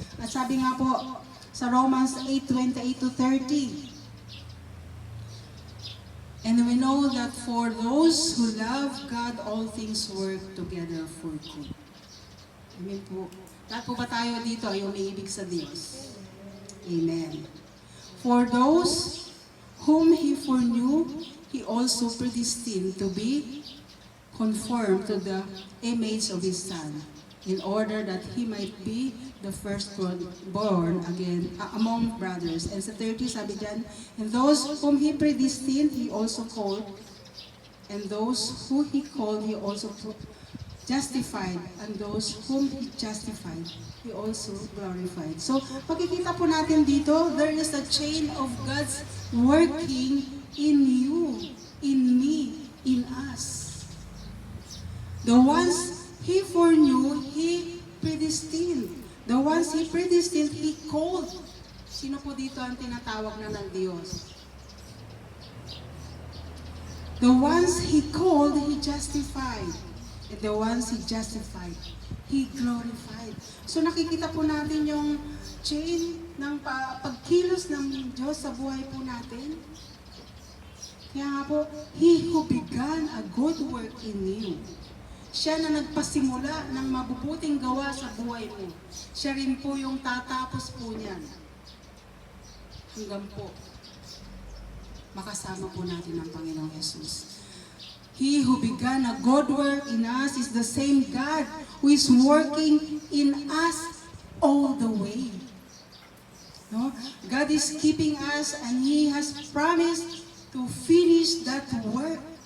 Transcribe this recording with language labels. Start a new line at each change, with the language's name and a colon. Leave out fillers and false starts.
Filipino: At sabi nga po sa
English: Romans 8:28-30, and we know that for those who love God, all things work together for good.
Filipino: Amen po. Lahat po ba tayo dito ay umiibig sa Diyos? Amen.
English: For those whom He foreknew, He also predestined to be conformed to the image of His Son, in order that He might be the firstborn again among brothers. And
Filipino: sa 30, sabi dyan,
English: and those whom He predestined, He also called, and those who He called, He also justified, and those whom He justified, He also glorified.
Filipino: So, pagkikita po natin dito,
English: there is a chain of God's working in you, in me, in us. The ones He foreknew, He predestined. The ones He predestined, He called.
Filipino: Sino po dito ang tinatawag na ng Diyos?
English: The ones He called, He justified. And the ones He justified, He glorified.
Filipino: So nakikita po natin yung chain ng pagkilos ng Diyos sa buhay po natin. Kaya nga po,
English: He who began a good work in you,
Filipino: siya na nagpasimula ng mabubuting gawa sa buhay mo. Siya rin po yung tatapos po niyan. Hanggang po, makasama po natin ang Panginoong Jesus.
English: He who began a good work in us is the same God who is working in us all the way. No? God is keeping us and He has promised to finish that work.